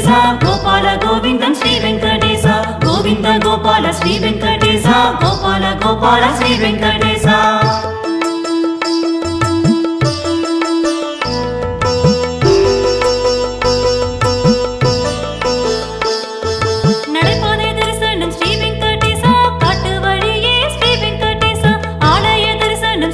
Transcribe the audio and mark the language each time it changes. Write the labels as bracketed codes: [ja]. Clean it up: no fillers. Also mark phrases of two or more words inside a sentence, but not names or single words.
[te] గోపాల గోవిందం శ్రీ వెంకటేశ గోవింద గోపాల శ్రీ వెంకటేశ గోపాల గోపాల శ్రీ వెంకటేశ [ta] நடைபாதை தரிசனம் ஸ்ரீ வெங்கடேச காட்டு வழியே ஸ்ரீ வெங்கடேச ஆலய தரிசனம்